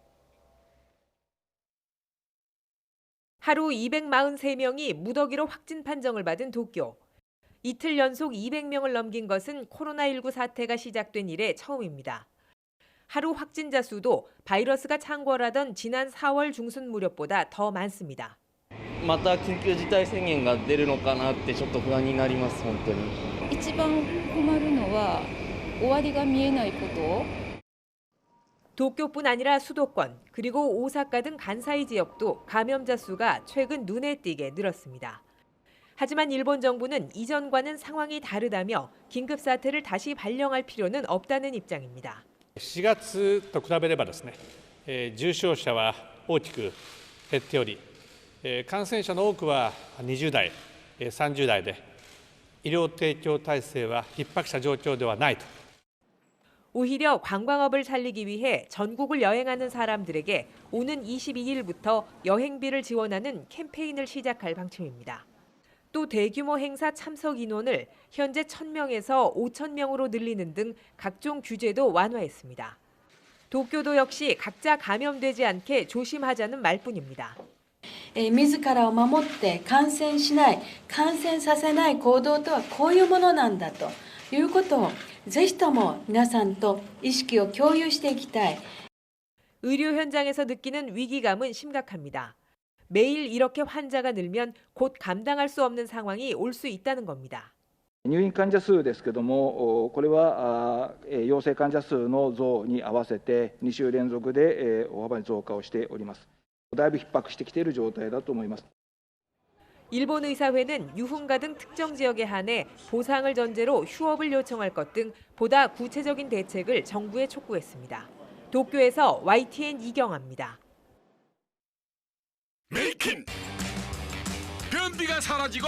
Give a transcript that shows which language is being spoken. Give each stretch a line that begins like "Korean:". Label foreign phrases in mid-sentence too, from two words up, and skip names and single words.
Korean: 하루 243명이 무더기로 확진 판정을 받은 도쿄. 이틀 연속 200명을 넘긴 것은 코로나19 사태가 시작된 이래 처음입니다. 하루 확진자 수도 바이러스가 창궐하던 지난 4월 중순 무렵보다 더 많습니다.
Japanese: また緊急事態宣言が出るのかなってちょっと不安になります、本当に。一番困るのは終わりが見えないこと。
Korean: 도쿄뿐 아니라 수도권 그리고 오사카 등 간사이 지역도 감염자 수가 최근 눈에 띄게 늘었습니다. 하지만 일본 정부는 이전과는 상황이 다르다며 긴급 사태를 다시 발령할 필요는 없다는 입장입니다.
Japanese: 4 月と比べればですね、重症者は大きく減っており、感染者の多くは20代、30代で、医療提供体制は逼迫した状況ではないと。
Korean: 오히려 관광업을 살리기 위해 전국을 여행하는 사람들에게 오는 22일부터 여행비를 지원하는 캠페인을 시작할 방침입니다. 또 대규모 행사 참석 인원을 현재 1,000명에서 5,000명으로 늘리는 등 각종 규제도 완화했습니다. 도쿄도 역시 각자 감염되지 않게 조심하자는 말뿐입니다.
Japanese: 自らを守って感染しない、感染させない行動とはこういうものなんだということをぜひとも皆さんと意識を共有していきたい。
Korean: 의료 현장에서 느끼는 위기감은 심각합니다. 매일 이렇게 환자가 늘면 곧 감당할 수 없는 상황이 올 수 있다는 겁니다.
Japanese: 入院患者数ですけども、これは陽性患者数の増に合わせて2週連続で大幅に増加をしております。だいぶ逼迫してきている状態だと思います。
Korean: 일본 의사회는 유흥가 등 특정 지역에 한해 보상을 전제로 휴업을 요청할 것 등 보다 구체적인 대책을 정부에 촉구했습니다. 도쿄에서 YTN 이경아입니다. 메이킨! 변비가 사라지고